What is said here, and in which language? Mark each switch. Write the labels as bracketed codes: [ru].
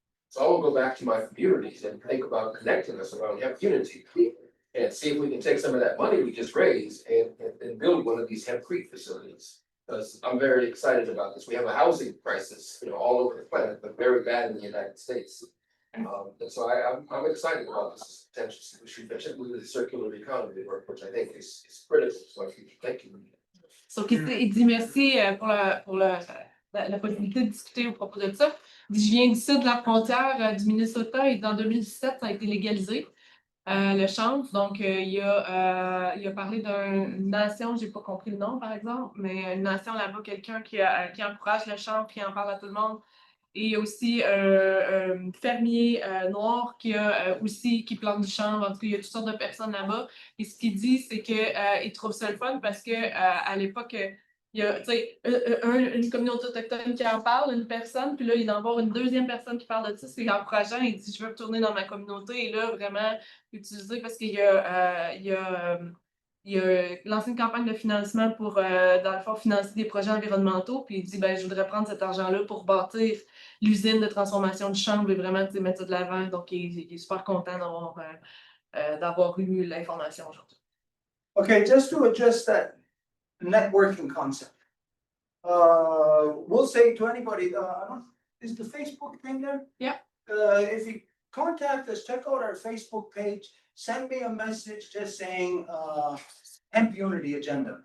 [en] So I will go back to my communities and think about connecting us around HempUnitiy and see if we can take some of that money we just raised and build one of these hempcrete facilities. Because I'm very excited about this. We have a housing crisis, all over the planet, but very bad in the United States. And so I'm excited about this potential solution, particularly the circular economy work, which I think is critical to our future. Thank you. [fr] So, il dit merci pour la possibilité de discuter au propos de ça. Il dit, je viens d'ici de la frontière du Minnesota et en 2017, ça a été légalisé, le chanvre. Donc, il a parlé d'une nation, j'ai pas compris le nom par exemple, mais une nation là-bas, quelqu'un qui encourage le chanvre, qui en parle à tout le monde. Et il y a aussi un fermier noir qui plante du chanvre. En tout cas, il y a toutes sortes de personnes là-bas. Et ce qu'il dit, c'est qu'il trouve ça le fun parce que à l'époque, il y a une communauté autochtone qui en parle, une personne, puis là, il va y avoir une deuxième personne qui parle de ça. C'est encourageant. Il dit, je veux retourner dans ma communauté et là, vraiment utiliser parce qu'il y a lancé une campagne de financement pour, dans le fond, financer des projets environnementaux. Puis il dit, je voudrais prendre cet argent-là pour bâtir l'usine de transformation du chanvre et vraiment mettre ça de l'avant. Donc, il est super content d'avoir eu l'information aujourd'hui. [en] Okay, just to adjust that networking concept. We'll say to anybody, is the Facebook thing there? Yeah. If you contact us, check out our Facebook page, send me a message just saying, HempUnitiy agenda.